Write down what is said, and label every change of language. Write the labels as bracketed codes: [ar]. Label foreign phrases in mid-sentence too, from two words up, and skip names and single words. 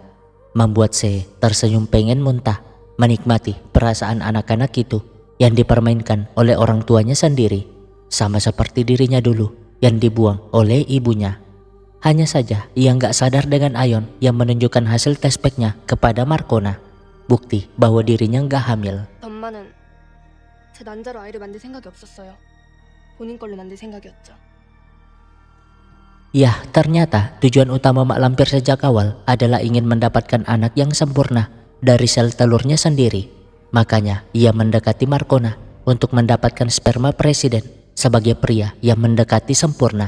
[id] Membuat Sehe tersenyum pengen muntah, menikmati perasaan anak-anak itu yang dipermainkan oleh orang tuanya sendiri, sama seperti dirinya dulu yang dibuang oleh ibunya. Hanya saja ia nggak sadar dengan Ayon yang menunjukkan hasil tes packnya kepada Markona, bukti bahwa dirinya nggak hamil. [ko] 엄마는 제 난자로 아이를 만들 생각이 없었어요. 본인 걸로 만들 생각이었죠. [id] Yah, ternyata tujuan utama Mak Lampir sejak awal adalah ingin mendapatkan anak yang sempurna dari sel telurnya sendiri. Makanya ia mendekati Markona untuk mendapatkan sperma presiden sebagai pria yang mendekati sempurna.